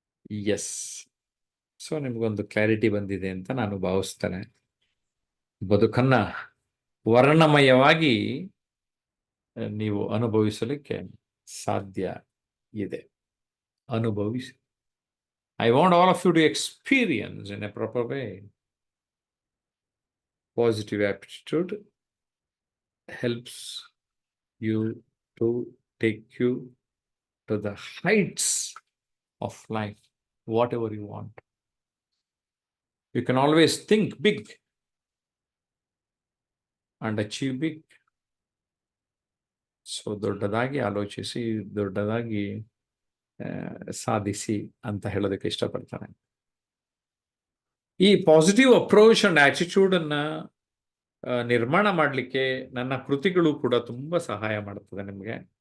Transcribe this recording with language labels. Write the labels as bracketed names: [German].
[Kannada] S. So ನಿಮಗೊಂದು clarity ಬಂದಿದೆ ಅಂತ ನಾನು ಭಾವಿಸ್ತೇನೆ. ಬದುಕನ್ನ ವರ್ಣಮಯವಾಗಿ ನೀವು ಅನುಭವಿಸಲಿಕ್ಕೆ ಸಾಧ್ಯ ಇದೆ. ಅನುಭವಿಸಿ. [English] I want all of you to experience in a proper way. Positive aptitude helps you to take you to the heights of life, whatever you want. You can always think big and achieve big. [Kannada] So ದೊಡ್ಡದಾಗಿ ಆಲೋಚಿಸಿ, ದೊಡ್ಡದಾಗಿ ಸಾಧಿಸಿ ಅಂತ ಹೇಳೋದಕ್ಕೆ ಇಷ್ಟಪಡ್ತಾನೆ. ಈ positive approach and attitude ಅನ್ನ ನಿರ್ಮಾಣ ಮಾಡಲಿಕ್ಕೆ ನನ್ನ ಕೃತಿಗಳು ಕೂಡ ತುಂಬಾ ಸಹಾಯ ಮಾಡುತ್ತದೆ ನಿಮಗೆ.